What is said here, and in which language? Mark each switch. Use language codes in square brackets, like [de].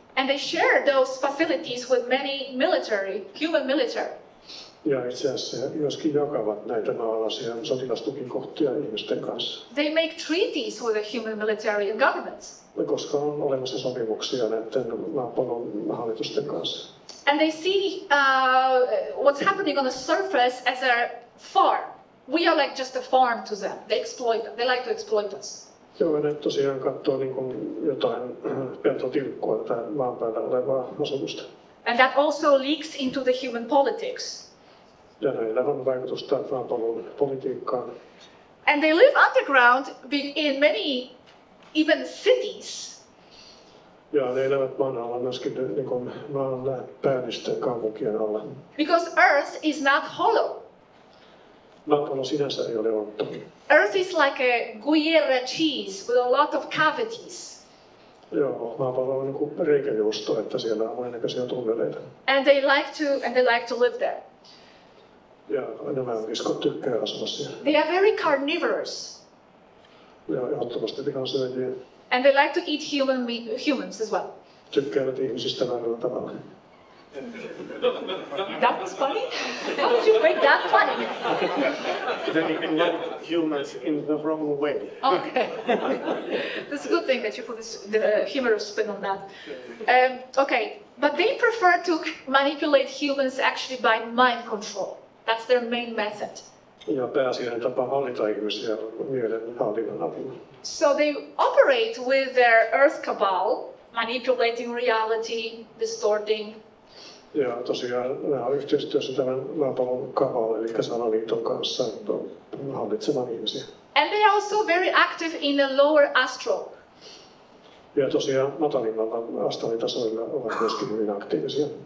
[en] And they share those facilities with many human military. [fi] Ja itse asiassa he myöskin jakavat näitä maalaisia sotilastukikohtia ihmisten kanssa. [en] They make treaties with the human military and governments. [fi] Koska on olemassa sopimuksia näiden maapallon hallitusten kanssa. [en] And they see what's happening on the surface as a farm. We are like just a farm to them. They exploit them. They like to exploit us. [fi] Joo, ne tosiaan katsoo niin kuin jotain peltotilkkua tätä maan päällä olevaa asutusta. [en] And that also leaks into the human politics. [fi] Ja näillä on vaikutusta maapallon politiikkaan. [en] And they live underground in many, even cities. [fi] Ja ne elävät maan alla myöskin niin kuin maan päällisten kaupunkien alla. [en] Because Earth is not hollow. [fi] Maapallo sinänsä ei ole ontto. [en] Earth is like a Gruyere cheese with a lot of cavities. [fi] Joo, maapallo on niin kuin reikäjuusto, että siellä on monennäköisiä tunneleita. [en] And they like to live there. [fi] Ja nämä liskot tykkää asua siellä. [en] They are very carnivorous. [fi] Ja ehdottomasti lihansyöjiä. [en] And they like to eat humans as well. [fi] Tykkäävät ihmisistä väärällä tavalla. [en] That was funny? How did you make that funny? They like humans in the wrong way. Okay. That's a good thing that you put the humorous spin on that. Okay, but they prefer to manipulate humans actually by mind control. That's their main method. [fi] Ja pääasiallinen tapa hallita ihmisiä mielen hallinnan avulla. [en] So they operate with their earth cabal, manipulating reality, distorting. [fi] Ja tosiaan nämä on yhteistyössä tämän maapallon kabal, eli salaliiton kanssa hallitsemaan ihmisiä. [en] And they are also very active in the lower astral. [fi] Ja tosiaan matalimmalla astronitasoilla ovat myöskin hyvin aktiivisia.